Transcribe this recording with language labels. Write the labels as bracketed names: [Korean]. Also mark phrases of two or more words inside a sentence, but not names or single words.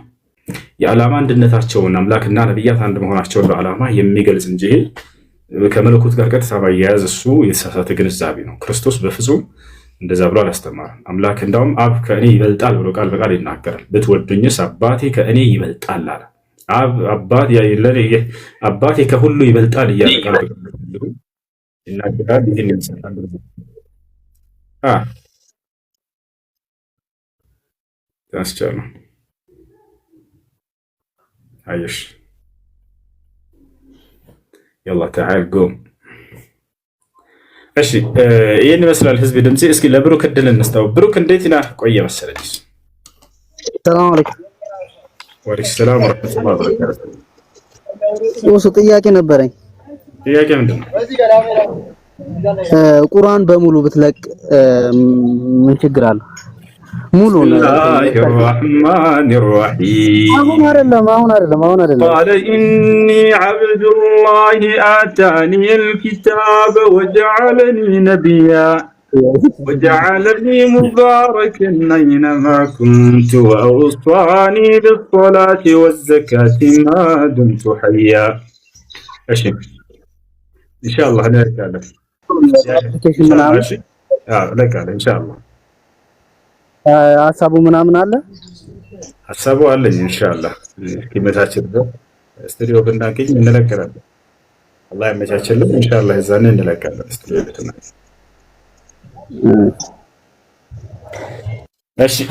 [Amharic] የዓላማ አንድነታቸውን አምላክና ነቢያት አንድ መሆናቸውን በዓላማ የሚገልጽ እንጂ ከመለኮት ጋር ቀጥታ ማያያዝ እሱ የተሳሳተ ግንዛቤ ነው። ክርስቶስ በፍጹም እንደዛ ብሎ አላስተማረም። አምላክ እንዳውም አብ ከእኔ ይበልጣል ብሎ ቃል በቃል ይናገራል። ብትወዱኝስ አባቴ ከእኔ ይበልጣል አለ። አባቴ ከሁሉ ይበልጣል እያለ ቃል በቃል ይናገራል። ይህን ይመስላል። ታስቻለሁ [Arabic] عايش يلا تعال قوم [Amharic] እሺ ይሄን ይመስላል ህዝብ ድምጽ። እስኪ ለብሩክ እድል እንስተው። ብሩክ እንዴት ነህ? ቆየ መሰለኝ። [Arabic] سلام عليكم። وعليكم السلام ورحمة الله وبركاته። [Amharic] ወሱ ጥያቄ ነበረኝ። ጥያቄ ምንድን ነው? ቁርአን በሙሉ ብትለቅ ምን ችግር አለው? ሙሉ ነው። [Arabic] الرحمن الرحيم [Amharic] አሁን አይደለም [Arabic] قال إني عبد الله آتاني الكتاب وجعلني نبيا وجعلني مباركا أينما كنت وأوصاني بالصلاة والزكاة ما دمت حيا. إن شاء الله هناك لك إن شاء الله [Amharic] ሐሳቡ ምናምን አለ ሐሳቡ አለኝ። ኢንሻአላህ ከመታችን ስቱዲዮ ብናገኝ እንለቀራለን። አላህ ያመቻችልን። ኢንሻአላህ እዛኔ እንለቀራለን ስቱዲዮ ቤትና። እሺ